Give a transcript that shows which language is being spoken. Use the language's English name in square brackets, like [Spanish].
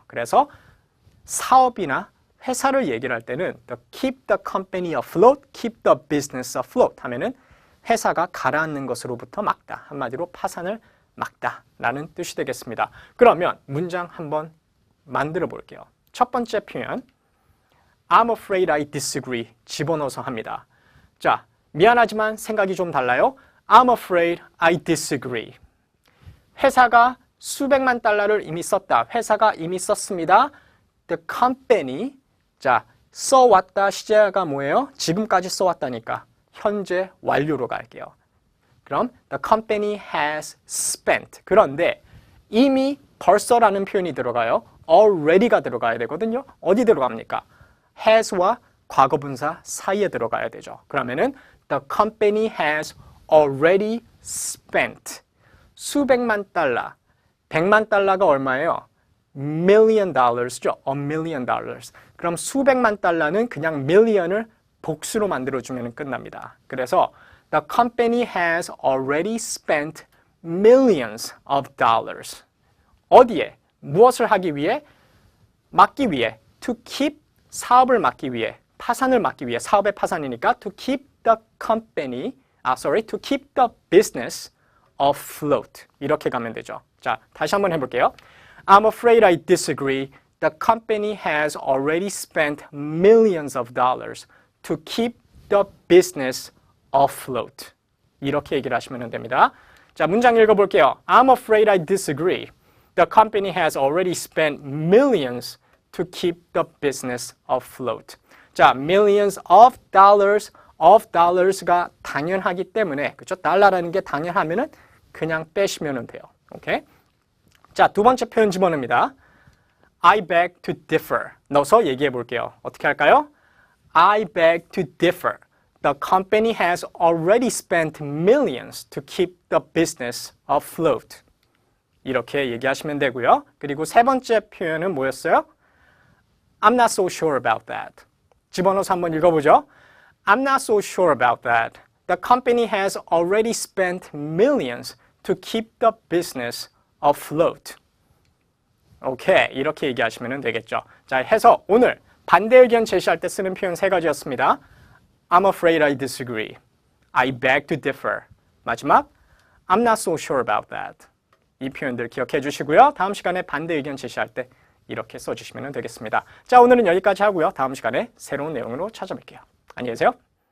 [Korean] 그래서 사업이나 회사를 얘기를 할 때는 [English] keep the company afloat, keep the business afloat [Korean] 하면은 회사가 가라앉는 것으로부터 막다. 한마디로 파산을 막다라는 뜻이 되겠습니다. 그러면 문장 한번 만들어 볼게요. 첫 번째 표현, [English] I'm afraid I disagree. [Korean] 집어넣어서 합니다. 자, 미안하지만 생각이 좀 달라요. [English] I'm afraid I disagree. [Korean] 회사가 수백만 달러를 이미 썼다. 회사가 이미 썼습니다. [English] The company. [Korean] 자, 써왔다 시제가 뭐예요? 지금까지 써왔다니까. 현재 완료로 갈게요. 그럼 [English] the company has spent. [Korean] 그런데 이미 벌써라는 표현이 들어가요. already가 들어가야 되거든요. 어디 들어갑니까? has와 과거분사 사이에 들어가야 되죠. 그러면은 [English] the company has already spent. [Korean] 수백만 달러. 100만 달러가 얼마예요? [English] million dollars죠. a million dollars. [Korean] 그럼 수백만 달러는 그냥 million을 복수로 만들어주면 끝납니다. 그래서 [English] the company has already spent millions of dollars. [Korean] 어디에? 무엇을 하기 위해? 막기 위해. [English] to keep, [Korean] 사업을 막기 위해. 파산을 막기 위해. 사업의 파산이니까 [English] to keep the company, to keep the business afloat. [Korean] 이렇게 가면 되죠. 자, 다시 한번 해볼게요. [English] I'm afraid I disagree. The company has already spent millions of dollars to keep the business afloat. [Korean] 이렇게 얘기를 하시면 됩니다. 자, 문장 읽어볼게요. [English] I'm afraid I disagree. The company has already spent millions to keep the business afloat. [Korean] 자, [English] millions of dollars [Korean] 가 당연하기 때문에, 그렇죠? 달러라는 게 당연하면은 그냥 빼시면 돼요. 오케이? 자, 두 번째 표현 집어넣습니다. [English] I beg to differ. [Korean] 넣어서 얘기해 볼게요. 어떻게 할까요? [English] I beg to differ. The company has already spent millions to keep the business afloat. [Korean] 이렇게 얘기하시면 되고요. 그리고 세 번째 표현은 뭐였어요? [English] I'm not so sure about that. [Korean] 집어넣어서 한번 읽어보죠. [English] I'm not so sure about that. The company has already spent millions to keep the business afloat. [Korean] 오케이, 이렇게 얘기하시면 되겠죠. 자, 해서 오늘 반대 의견 제시할 때 쓰는 표현 세 가지였습니다. [English] I'm afraid I disagree. I beg to differ. [Korean] 마지막, [English] I'm not so sure about that. [Korean] 이 표현들 기억해 주시고요. 다음 시간에 반대 의견 제시할 때 이렇게 써주시면 되겠습니다. 자, 오늘은 여기까지 하고요. 다음 시간에 새로운 내용으로 찾아뵐게요. 안녕히 계세요.